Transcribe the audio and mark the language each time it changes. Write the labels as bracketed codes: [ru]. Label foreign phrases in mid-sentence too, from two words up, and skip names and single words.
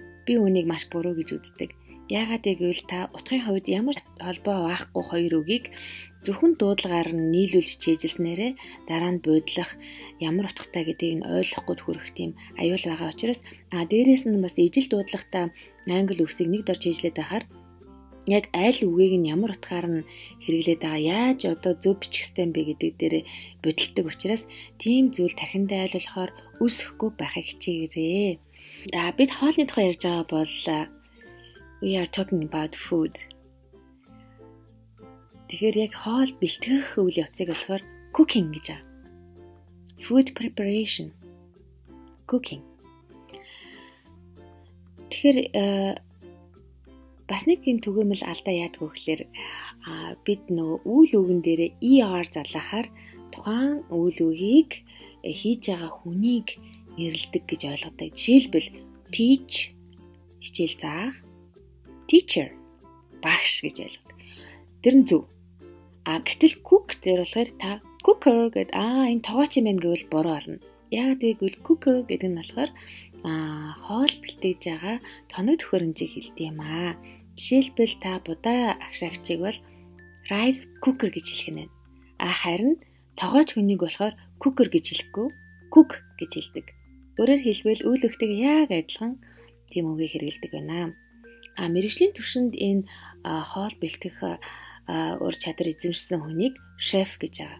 [mn] Би үүнийг маш буруу гэж үздэг. Яагаад гэвэл та утгын хувьд ямар холбоо байхгүй хоёр үгийг зөвхөн дуудлагаар нь нийлүүлж чийжилснээрээ дараа нь буудлах ямар утгатай гэдгийг нь ойлгохгүй хүрэх тийм аюул байгаа учраас дээрээс нь бас ижил дуудлагатай англи үгсийг нэг дор чийжлээд байхаар яг аль үгийг нь ямар утгаар нь хэрэглээд байгаа яаж одоо зөв бичих ёстой юм бэ гэдэг дээр бодолдог учраас тийм зүйл тархиндаа айлуулахаар үүсэхгүй байхыг хичээгээрэй. Бид хоолны тухай ярьж байгаа бол [en] we are talking about food. [mn] Тэгэхээр яг хоол бэлтгэх үйл явцыг болохоор cooking гэж байгаа. [en] Food preparation. Cooking. [mn] Тэгэхээр бас нэг юм түгээмэл алдаа яадаг вэ гэхээр бид нөгөө үйл үгэн дээрээ ER залаахаар тухайн үйл үгийг хийж байгаа хүнийг нэрлэдэг гэж ойлгодог. Жишээлбэл teach хичээл заах, teacher багш гэж ойлгодог. Тэр нь зөв. Гэтэл cook дээр болохоор та cooker гэдэг энэ тогооч юм байна гэвэл буруу болно. Яг тэгвэл cooker гэдэг нь болохоор хоол бэлтгэж байгаа тоног төхөөрөмжийг хэлдэг юм аа. Жишээлбэл та будаа агшаагчийг бол [en] rice cooker [mn] гэж хэлэх нь. Харин тогооч хүнийг болохоор cooker гэж хэлэхгүй, cook гэж хэлдэг. Өөрөөр хэлбэл үйл өгтөйг яг адилхан тийм үгийг хэрэглэдэг байна. Мэргэжлийн түвшинд энэ хоол бэлтгэх ур чадвар эзэмшсэн хүнийг шеф гэж байгаа.